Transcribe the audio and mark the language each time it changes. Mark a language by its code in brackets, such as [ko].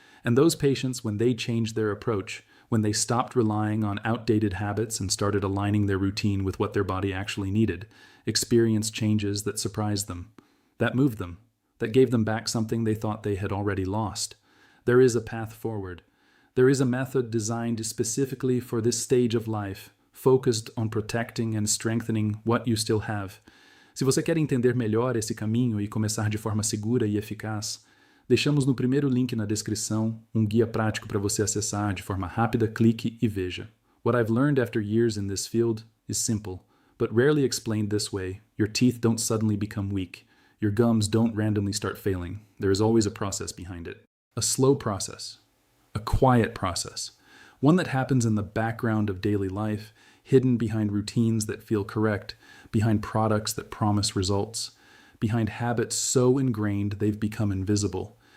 [en] And those patients, when they changed their approach, when they stopped relying on outdated habits and started aligning their routine with what their body actually needed, experienced changes that surprised them, that moved them, that gave them back something they thought they had already lost. There is a path forward. There is a method designed specifically for this stage of life, focused on protecting and strengthening what you still have. [pt] Se você quer entender melhor esse caminho e começar de forma segura e eficaz, deixamos no primeiro link na descrição guia prático para você acessar de forma rápida, clique e veja. [en] What I've learned after years in this field is simple, but rarely explained this way. Your teeth don't suddenly become weak. Your gums don't randomly start failing. There is always a process behind it. A slow process. A quiet process. One that happens in the background of daily life, hidden behind routines that feel correct, behind products that promise results, behind habits so ingrained they've become invisible.